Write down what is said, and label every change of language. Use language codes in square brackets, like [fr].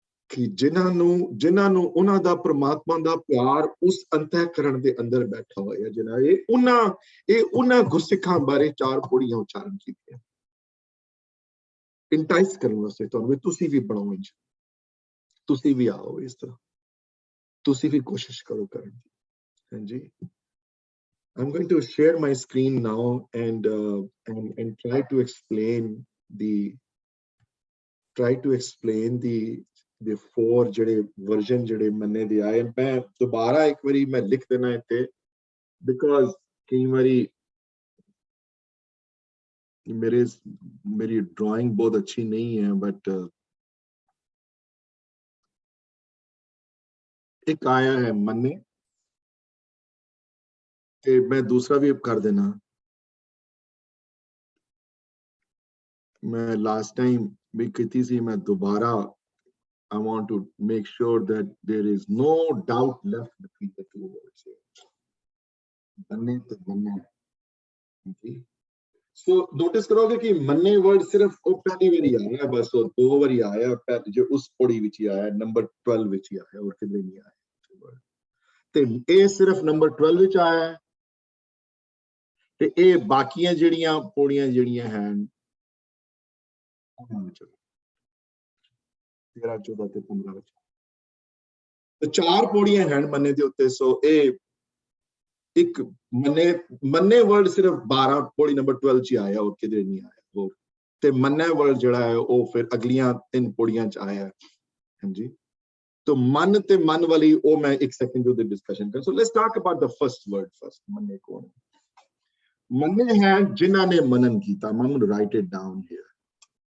[pa] ਕਿ ਜਿਨ੍ਹਾਂ ਨੂੰ ਉਹਨਾਂ ਦਾ ਪ੍ਰਮਾਤਮਾ ਦਾ ਪਿਆਰ ਉਸ ਅੰਤःਕਰਣ ਦੇ ਅੰਦਰ ਬੈਠਾ ਹੋਇਆ, ਜਿਨ੍ਹਾਂ ਉਹਨਾਂ ਗੁਰਸਿੱਖਾਂ ਬਾਰੇ 4 ਪੌੜੀਆਂ ਉਚਾਰਨ ਕੀਤੀਆਂ, ਇੰਟਾਈਸ ਕਰਨ ਵਾਸਤੇ ਤੁਹਾਨੂੰ, ਤੁਸੀਂ ਵੀ ਬਣੋ, ਤੁਸੀਂ ਵੀ ਆਓ, ਇਸ ਤਰ੍ਹਾਂ ਤੁਸੀਂ ਵੀ ਕੋਸ਼ਿਸ਼ ਕਰੋ ਕਰਨ ਦੀ। [en] ਹਾਂਜੀ, I'm going to share my screen now and try to explain the 4 [pa] ਜਿਹੜੇ version ਜਿਹੜੇ ਮੰਨੇ ਦੇ ਆਏ। ਮੈਂ ਦੁਬਾਰਾ ਇੱਕ ਵਾਰੀ ਮੈਂ ਲਿਖ ਦੇਣਾ ਇੱਥੇ, because ਕਈ ਵਾਰੀ ਮੇਰੀ drawing ਬਹੁਤ ਅੱਛੀ ਨਹੀਂ ਹੈ, but ਇੱਕ ਆਇਆ ਹੈ ਮੰਨੇ, ਤੇ ਮੈਂ ਦੂਸਰਾ ਵੀ ਕਰ ਦੇਣਾ। ਮੈਂ ਲਾਸਟ ਟਾਈਮ ਵੀ ਕੀਤੀ ਸੀ, ਮੈਂ ਦੁਬਾਰਾ [en] I want to make sure that there is no doubt left between the 2 words. [pa] ਮੰਨੇ ਤੇ ਮੰਨੇ। ਸੋ ਨੋਟਿਸ ਕਰੋਗੇ ਕਿ ਮੰਨੇ ਵਰਡ ਸਿਰਫ ਉਹ ਪਹਿਲੀ ਵਾਰੀ ਆਇਆ, ਬਸ ਉਹ 2 ਵਾਰੀ ਆਇਆ, ਜੋ ਉਸ ਪੌੜੀ ਵਿੱਚ ਹੀ ਆਇਆ, ਨੰਬਰ 12 ਵਿੱਚ ਹੀ ਆਇਆ, ਹੋਰ ਕਿਧਰੇ ਨਹੀਂ ਆਇਆ। ਤੇ ਇਹ ਸਿਰਫ ਨੰਬਰ 12 ਵਿੱਚ ਆਇਆ ਹੈ, ਤੇ ਇਹ ਬਾਕੀਆਂ ਜਿਹੜੀਆਂ ਪੌੜੀਆਂ ਜਿਹੜੀਆਂ ਹਨ 13, 14 ਤੇ 15 ਵਿੱਚ ਤੇ 4 ਪੌੜੀਆਂ ਹਨ ਮੰਨੇ ਦੇ ਉੱਤੇ। ਸੋ ਇਹ ਇੱਕ ਮੰਨੇ ਵਰਡ ਸਿਰਫ 12 ਪੌੜੀ ਨੰਬਰ 12 ਚ ਆਇਆ, ਹੋਰ ਕਿਧਰੇ ਨਹੀਂ ਆਇਆ। ਹੋਰ ਤੇ ਮੰਨੇ ਵਰਡ ਜਿਹੜਾ ਹੈ ਉਹ ਫਿਰ ਅਗਲੀਆਂ 3 ਪੌੜੀਆਂ ਚ ਆਇਆ। ਹਾਂਜੀ, तो मन ते मन वाली ओ मैं एक सेकंड जो डिस्कशन कर। [en] So let's talk about the first word first. [pa] मन्ने कौन है? मन्ने हैं जिन्हां ने मनन कीता। [en] I'm going to write it down here.